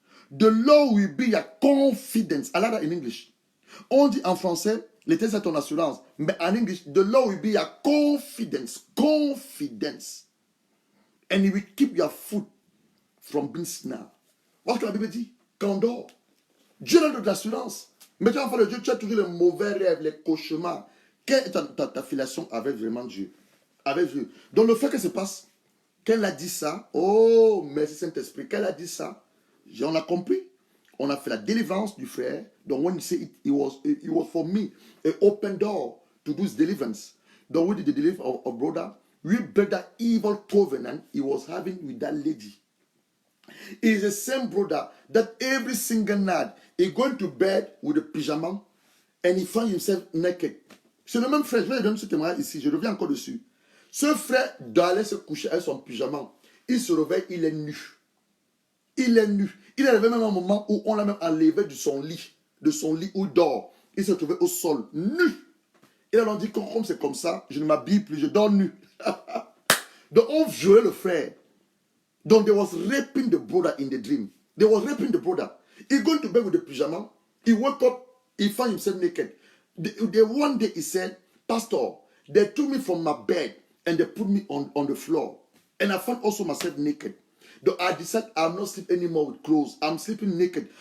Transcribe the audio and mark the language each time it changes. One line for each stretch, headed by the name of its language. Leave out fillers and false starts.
English: The Lord will be your confidence. I like that in English.
French: On dit en français, l'Éternel c'est ton assurance. Mais en
English: English, the Lord will be your confidence. Confidence. And he will keep your foot from being snared.
French: Voilà ce que la Bible dit. Quand on dort, Dieu donne de l'assurance. Mais tu as enfant de Dieu, tu as toujours les mauvais rêves, les cauchemars. Quelle est ta filiation avec vraiment Dieu? Avec Dieu. Donc le fait que se passe, qu'elle a dit ça, oh, merci Saint-Esprit, qu'elle a dit ça, on a compris. On a fait la délivrance du frère.
English: Donc when you say it was for me, an open door to do his deliverance. Donc we did the deliverance of brother. We break that evil covenant he was having with that lady. It is the same brother that every single night he going to bed with a pyjama and he finds himself naked.
French: C'est le même frère, je vais donner ce témoignage ici, je reviens encore dessus. Ce frère doit aller se coucher avec son pyjama. Il se réveille, il est nu. Il est nu. Il est arrivé même un moment où on l'a même enlevé de son lit où il dort. Il se trouvait au sol, nu. Et on dit, comme c'est comme ça, je ne m'habille plus, je dors nu. Donc on violait le frère.
English: Donc, they was raping the brother in the dream. They was raping the brother. He going to bed with the pyjama. He woke up. He found himself naked. The one day he said, Pastor, they took me from my bed and they put me on the floor. And I found also myself naked. Though I decided I'm not sleeping anymore with clothes. I'm sleeping naked.